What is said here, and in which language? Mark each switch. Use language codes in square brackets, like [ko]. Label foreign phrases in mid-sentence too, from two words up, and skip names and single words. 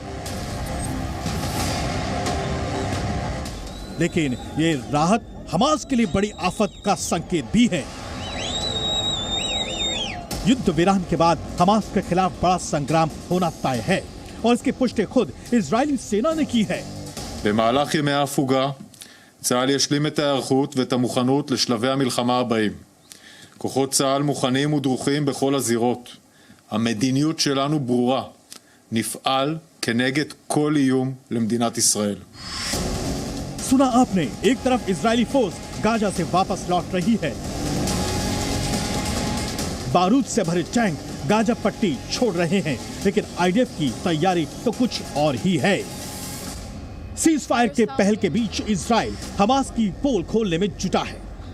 [hi] लेकिन ये राहत हमास के लिए बड़ी आफत का संकेत भी है। युद्ध विराम के बाद हमास के खिलाफ बड़ा संग्राम होना तय है और इसकी पुष्टि खुद इजरायली सेना ने की है। [he] במהלך ימי ההפוגה, צה"ל ישלים את ההיערכות ואת המוכנות לשלבי המלחמה הבאים. כוחות צה"ל מוכנים ודרוכים בכל הזירות. המדיניות שלנו ברורה. נפעל כנגד כל איום למדינת ישראל. [hi] सुना आपने, एक तरफ इजरायली फोर्स गाजा से वापस लौट रही है। बारूद से भरे टैंक गाजा पट्टी छोड़ रहे हैं, लेकिन आईडीएफ की तैयारी तो कुछ और ही है। [en] ceasefire [hi] के पहल के बीच इजराइल हमास की पोल खोलने में जुटा है।